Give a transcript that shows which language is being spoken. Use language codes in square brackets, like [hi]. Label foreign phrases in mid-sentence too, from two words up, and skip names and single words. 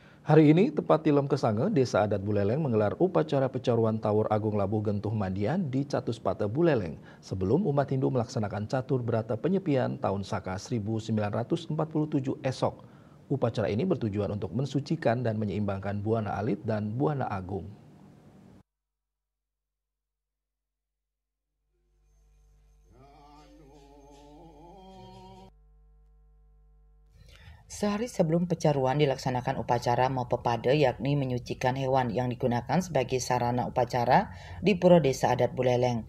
[id] Hari ini, tepat di Lemkesange, Desa Adat Buleleng menggelar upacara pecaruan Tawur Agung Labuh Gentuh Mandian di Catuspate Buleleng sebelum umat Hindu melaksanakan catur berata penyepian tahun Saka 1947 esok. Upacara ini bertujuan untuk mensucikan dan menyeimbangkan Buana Alit dan Buana Agung. Sehari sebelum pecaruan dilaksanakan upacara Mapepade, yakni menyucikan hewan yang digunakan sebagai sarana upacara di Pura Desa Adat Buleleng.